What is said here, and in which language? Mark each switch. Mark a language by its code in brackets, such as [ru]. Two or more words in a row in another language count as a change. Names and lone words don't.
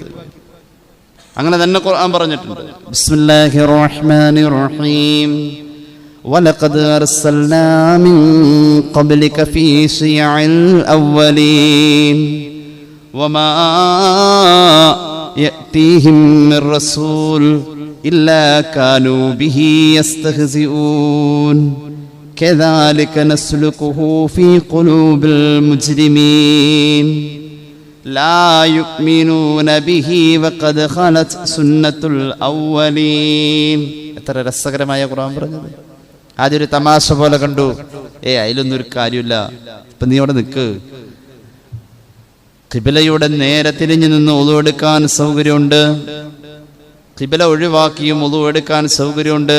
[ml] അങ്ങനെ തന്നെ ഖുർആൻ പറഞ്ഞിട്ടുണ്ട്. [ar] بسم الله الرحمن الرحيم ولقد أرسلنا من قبلك في شيع الأولين وما يأتيهم من رسول إلا كانوا به يستهزئون كذلك نسلكه في قلوب المجرمين لا يؤمنون به وقد خلت سنة الأولين. [ml] എത്ര രസകരമായ ഖുർആൻ പറഞ്ഞത്. ആദ്യം ഒരു തമാശ പോലെ കണ്ടു, അതിലൊന്നും ഒരു കാര്യമില്ല, ഇപ്പൊ നീ അവിടെ നിൽക്ക്, ഖിബലയുടെ നേരെ തിരിഞ്ഞു നിന്ന് ഉളു എടുക്കാൻ സൗകര്യമുണ്ട്, ഖിബല ഒഴിവാക്കിയും ഉളു എടുക്കാൻ സൗകര്യമുണ്ട്.